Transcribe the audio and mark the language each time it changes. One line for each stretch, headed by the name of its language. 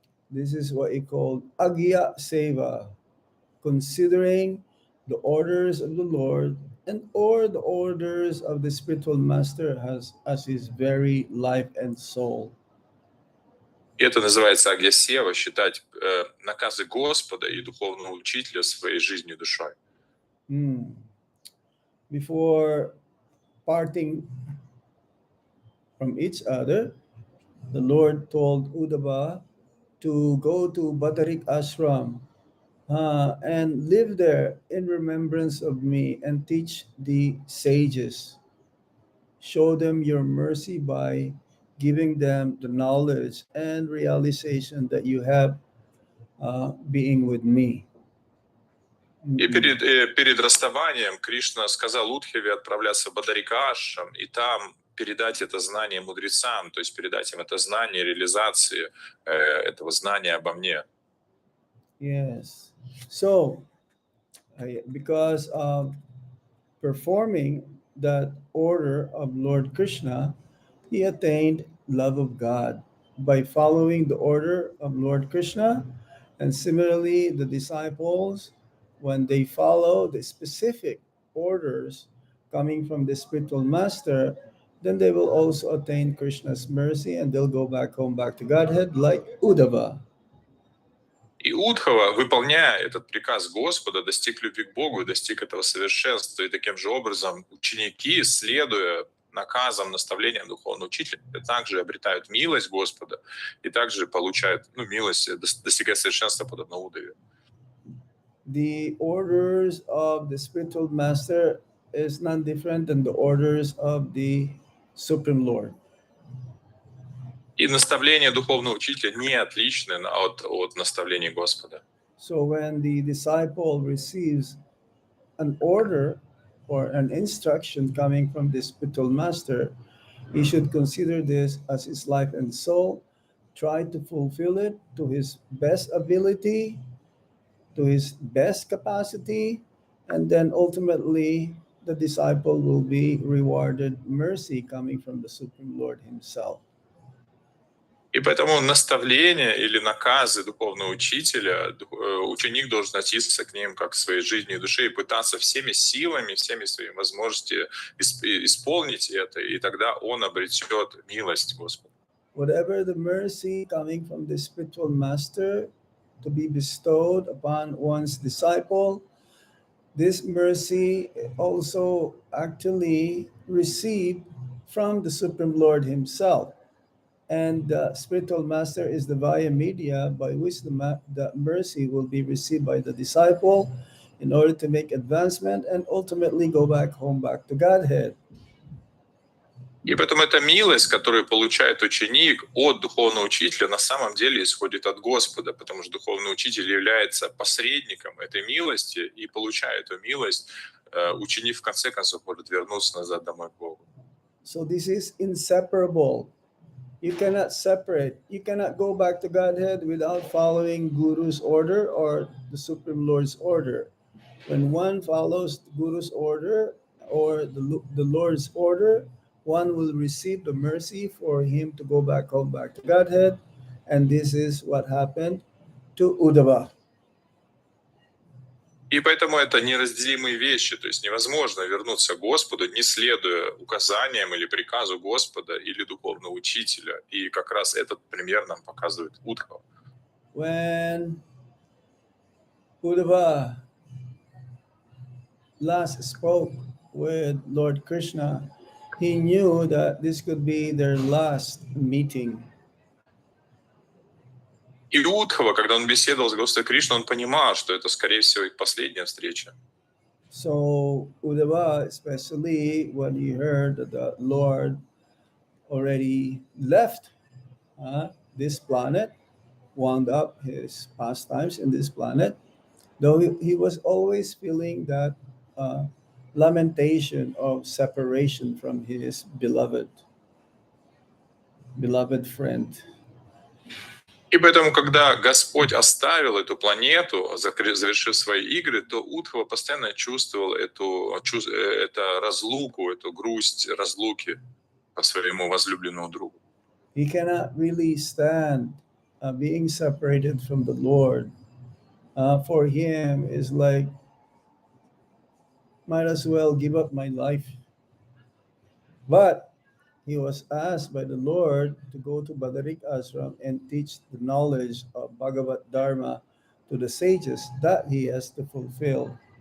English: This is what he called Agya Seva, considering the orders of the Lord and or the orders of the spiritual master as his very life and soul.
Russian: И это называется агья-сева, считать наказы Господа и духовного учителя своей жизнью и душой.
English: Before parting from each other, the Lord told Uddhava to go to Badarik Ashram and live there in remembrance of me and teach the sages. Show them your mercy by giving them the knowledge and realization that you have being with me.
Russian: И перед расставанием Кришна сказал Удхиве отправляться в Бадарика-ашрам и там передать это знание мудрецам, то есть передать им это знание реализации этого знания обо мне.
English: Yes. So, because of performing that order of Lord Krishna, he attained love of God. By following the order of Lord Krishna, And similarly, the disciples, when they follow the specific orders coming from the spiritual master, then they will also attain Krishna's mercy and they'll go back home, back to Godhead, like Uddhava.
Russian: И Удхова, выполняя этот приказ Господа, достиг любви к Богу и достиг этого совершенства. И таким же образом ученики, следуя наказам, наставлениям духовного учителя, также обретают милость Господа и также получают милость, достигая совершенства подобно Удове.
English: The orders of the spiritual master is none different than the orders of the Supreme Lord.
Russian: И наставления духовного учителя не отличны от наставлений Господа.
English: So when the disciple receives an order or an instruction coming from the spiritual master, he should consider this as his life and soul, try to fulfill it to his best ability, to his best capacity, and then ultimately the disciple will be rewarded mercy coming from the Supreme Lord himself.
Russian: И поэтому наставления или наказы духовного учителя, ученик должен относиться к ним как к своей жизни и душе и пытаться всеми силами, всеми своими возможностями исполнить это, и тогда он обретет милость Господа.
English: Whatever the mercy coming from the spiritual master to be bestowed upon one's disciple, this mercy also actually received from the Supreme Lord himself. And the spiritual master is the via media by which the mercy will be received by the disciple in order to make advancement and ultimately go back home, back to Godhead.
Russian: И поэтому эта милость, которую получает ученик от духовного учителя, на самом деле исходит от Господа, потому что духовный учитель является посредником этой милости, и получая эту милость, ученик в конце концов может вернуться назад домой к Богу.
English: So this is inseparable. You cannot separate. You cannot go back to Godhead without following Guru's order or the Supreme Lord's order. When one follows the Guru's order or the Lord's order, one will receive the mercy for him to go back home, back to Godhead. And this is what happened to Uddhava.
Russian: И поэтому это неразделимые вещи, то есть невозможно вернуться к Господу, не следуя указаниям или приказу Господа или духовного учителя. И как раз этот пример нам показывает Удхава.
English: When Uddhava last spoke with Lord Krishna, he knew that this could be their last meeting.
Russian: И Удхава, когда он беседовал с Господом Кришной, он понимал, что это, скорее всего, их последняя встреча.
English: So Uddhava, especially when he heard that the Lord already left this planet, wound up his pastimes in this planet, though he was always feeling that lamentation of separation from his beloved friend.
Russian: И поэтому, когда Господь оставил эту планету, завершив свои игры, то Удхава постоянно чувствовал эту разлуку, эту грусть разлуки по своему возлюбленному другу.
English: He cannot really stand being separated from the Lord. For him, is like, might as well give up my life. But he was asked by the Lord to go to Badarik Ashram and teach the knowledge of Bhagavat Dharma to the sages that he has to fulfill.